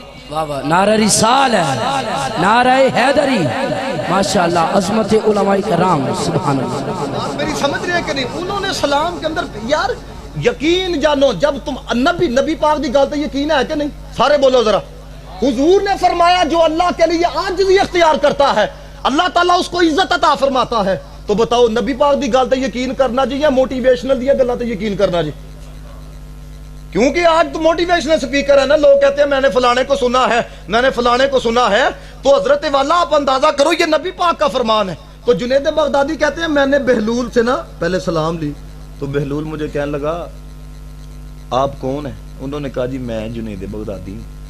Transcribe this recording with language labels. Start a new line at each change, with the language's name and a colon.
Urdu: نعرہ رسال ہے, نعرہ حیدری, ماشاءاللہ, عظمت علماء کرام, سبحان اللہ. میری سمجھ رہے ہیں کہ نہیں؟ انہوں نے سلام کے اندر یار یقین جانو, جب تم نبی پاک
Punjabi: دی گل تے
Urdu: یقین ہے کہ نہیں؟ سارے بولو ذرا. حضور نے فرمایا جو اللہ کے لیے عاجزی اختیار کرتا ہے اللہ تعالیٰ اس کو عزت عطا فرماتا ہے. تو بتاؤ
Punjabi: نبی پاک دی گل تے یقین کرنا جی
Urdu: یا موٹیویشنل دی گلاں تے یقین کرنا جی؟ کیونکہ آج تو موٹیویشنل سپیکر ہے نا, لوگ کہتے ہیں میں نے فلانے کو سنا ہے, میں نے فلانے کو سنا ہے. تو حضرت والا آپ اندازہ کرو یہ نبی پاک کا فرمان ہے. تو جنید بغدادی کہتے ہیں میں نے بہلول سے نا پہلے سلام لی, تو بہلول مجھے کہنے لگا آپ کون ہیں؟ انہوں نے کہا جی میں جنید بغدادی ہوں.